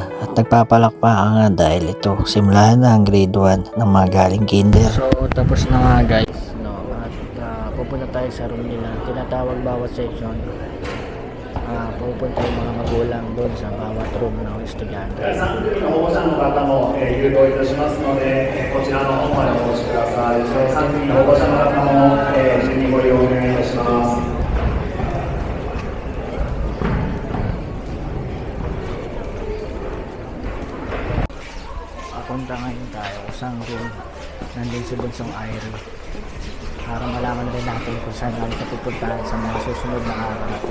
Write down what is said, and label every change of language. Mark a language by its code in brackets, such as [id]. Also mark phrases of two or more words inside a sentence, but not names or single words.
[tl] At nagpapalakpakan nga dahil ito, simulahan na ang grade 1 ng mga galing kinder. So, tapos na nga guys, no? At pupunta tayo sa room nila. Tinatawag bawat section. Pupunta yung mga magulang doon sa bawat room ng estudyante. [ja] 保護者の方も誘導いたしますので、こちらの方までお越しください。3組の保護者の方も順にご利用お願いいたします。 [tl] Punta ngayon tayo kung saan room nandun si Bunsong Irie para malaman rin natin kung saan natin pupuntahan sa mga susunod na araw.